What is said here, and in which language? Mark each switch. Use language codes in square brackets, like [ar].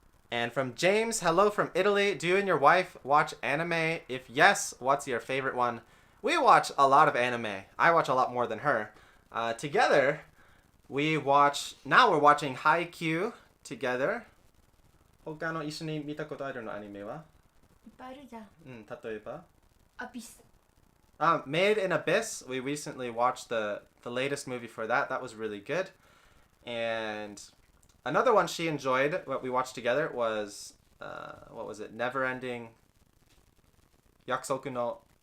[en] And from James, hello from Italy. Do you and your wife watch anime? If yes, what's your favorite one? We watch a lot of anime. I watch a lot more than her. Together, we're watching Haikyuu together. [ja] 他の一緒に見たことあるのアニメは? いっぱいあるじゃん。例えば? [en] Abyss. Made in Abyss. We recently watched the latest movie for that. That was really good. And another one she enjoyed, what we watched together, was, what was it? Neverending Yakusoku no...